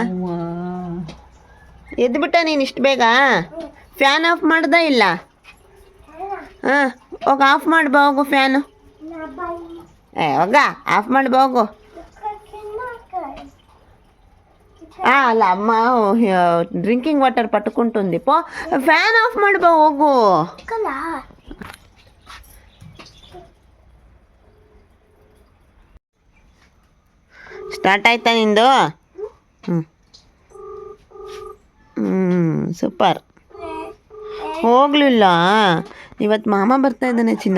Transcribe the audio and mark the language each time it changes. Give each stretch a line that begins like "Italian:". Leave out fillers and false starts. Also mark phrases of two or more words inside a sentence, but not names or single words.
Kannada: ಎದ್ಬಿಟ್ಟ ನೀನು ಇಷ್ಟು ಬೇಗ?
English: fan off
Kannada: ಮಾಡ್ದ ಇಲ್ಲ? ಹಾಂ, ಹೋಗ ಆಫ್ ಮಾಡಿ ಬಾ ಹೋಗು ಫ್ಯಾನು. ಹೋಗ ಆಫ್ ಮಾಡಿ ಬಾ ಹೋಗು.
Telugu: ಅಲ್ಲ అమ్మ
English: drinking water
Telugu: పట్టుకుంటుంది.
Kannada: పో
English: fan off
Kannada: ಮಾಡಿ ಬಾ ಹೋಗು. ಸ್ಟಾರ್ಟ್ ಆಯ್ತಾ ನಿಂದು? ಸೂಪರ್. ಹೋಗ್ಲಿಲ್ಲ. ಇವತ್ತು ಮಾಮ ಬರ್ತಾ ಇದ್ದಾನೆ ಚಿನ್ನ.